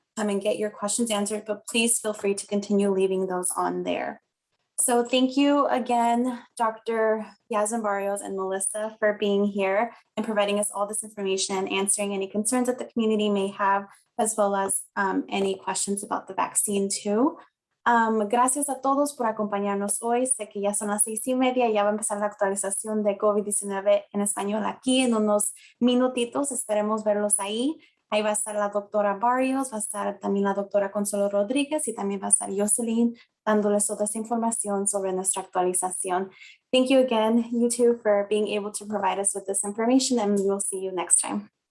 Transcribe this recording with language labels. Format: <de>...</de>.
<en>and get your questions answered, but please feel free to continue leaving those on there. So thank you again, Dr. Yazan Barrios and Melissa, for being here and providing us all this information, answering any concerns that the community may have, as well as any questions about the vaccine too.</en> <es>Gracias a todos por acompañarnos hoy. Sé que ya son las 6:30, ya va a empezar la actualización de COVID-19 en español aquí en unos minutitos. Esperemos verlos ahí. Ahí va a estar la doctora Barrios, va a estar también la doctora Consuelo Rodríguez y también va a estar Jocelyn dándoles toda esta información sobre nuestra actualización.</es> <en>Thank you again, you two, for being able to provide us with this information, and we will see you next time.</en>